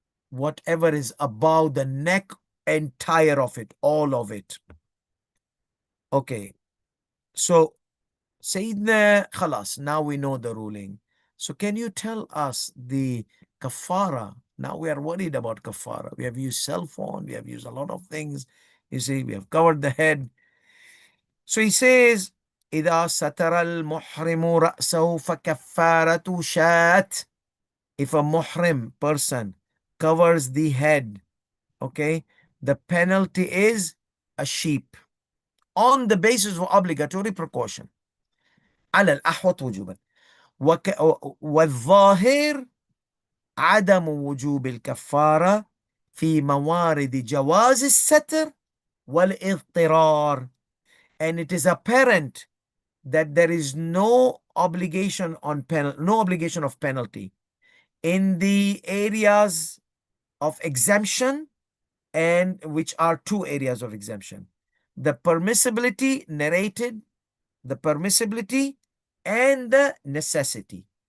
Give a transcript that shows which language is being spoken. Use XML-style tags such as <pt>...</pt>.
<en>Whatever is above the neck, entire of it, all of it. Okay. So, Sayyidina, khalas, now we know the ruling. So, can you tell us the kafara? Now we are worried about kafara. We have used cell phone, we have used a lot of things. You see, we have covered the head. So he says,</en> <ar>إذا ستر المحرم رأسه فكفارة شاة.</ar> <en>If a muhrim person covers the head, okay, the penalty is a sheep on the basis of obligatory precaution.</en> <ar>على الأحوط وجوبا. والظاهر عدم وجوب الكفارة في موارد جواز الستر والاضطرار.</ar> <en>And it is apparent that there is no obligation on no obligation of penalty in the areas of exemption, and which are two areas of exemption: the permissibility narrated, the permissibility, and the necessity.</en>